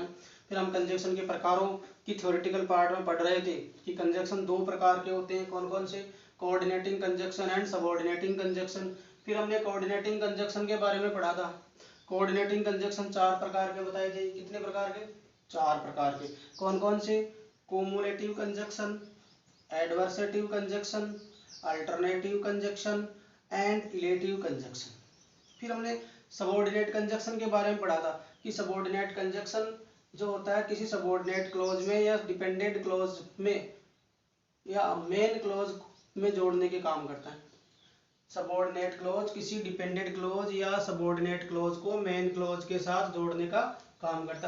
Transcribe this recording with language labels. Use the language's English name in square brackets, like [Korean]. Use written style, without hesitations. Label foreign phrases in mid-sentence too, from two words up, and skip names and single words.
[Hindi] फिर हम कंजक्शन के प्रकारों की [English] theoretical part [Hindi] में पढ़ रहे थे कि कंजक्शन दो प्रकार के होते हैं, कौन कौन से, [English] coordinating conjunction and subordinating conjunction. [Hindi] फिर हमने [English] coordinating conjunction [Hindi] के बारे में पढ़ा था। [English] coordinating conjunction [Hindi] चार प्रकार के बताए थे। कितने प्रकार के, चार प्रकार के। कौन कौन से, [English] cumulative conjunction, adversative conjunction, alternative conjunction and relative conjunction। [Hindi] फिर हमने [English] subordinate conjunction [Hindi] के बारे में पढ़ा था कि [English] subordinate conjunction [Hindi] जो होता है किसी [English] subordinate clause [Hindi] में या [English] dependent clause [Hindi] में या [English] main clause [Hindi] में जोड़ने के काम करता है। [English] subordinate clause [Hindi] किसी [English] dependent clause [Hindi] या [English] subordinate clause [Hindi] को [English] main clause [Hindi] के साथ जोड़ने का काम करता है।